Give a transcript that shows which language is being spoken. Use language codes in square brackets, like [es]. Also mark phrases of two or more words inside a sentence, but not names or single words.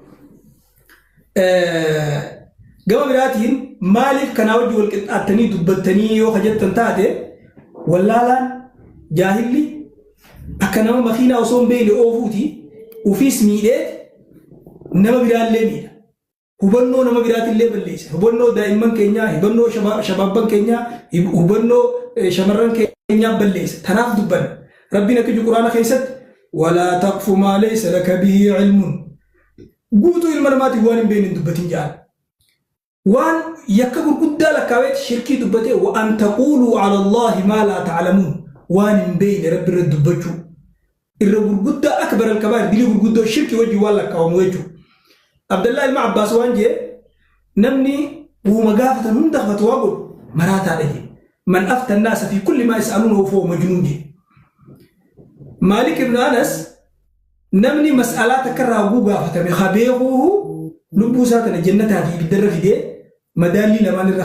[om] Gama biraatiin maaliif kanaa wajji wal qixxaattanii dubbattanii yoo hajjattan taate wallaalaan jaahilli akka nama makiinaa osoo hin beekne oofuuti ufiis miidhee nama biraallee miidha. Hubannoo nama biraatillee balleessa. Hubannoo daa'imman keenyaa, hubannoo shabaabban keenyaa, hubannoo shamarran keenyaa balleessa. Tanaaf dubbanna. Rabbiin akka jiru Quraana keessatti [ar] ولا تقف ما ليس لك به علم. [om] Guutuu ilma namaatiif waan hin beekne dubbatin jedhan. waan yakka gurguddaa lakkaawee shirkii dubbatee [ar] وأن تقولوا على الله ما لا تعلمون [om] waan hin beeyne rabbi irra dubbachuu irra gurguddaa [ar] أكبر الكبائر [om] dili gurguddoo shirkii wajji waan lakkaawamu jechuu Abdullah ilma Abbas waan jee namni uuma gaafatan hunda fatwaa godhu maraataadha jee [ar] من أفتى الناس في كل ما يسألونه فهو مجنون [om] jee Malik ibn Anas namni mas'alata karraa guu gaafatame khabeehuhu lubbuu saatana jannataa fi biddarra fidee madaalli lamaan irra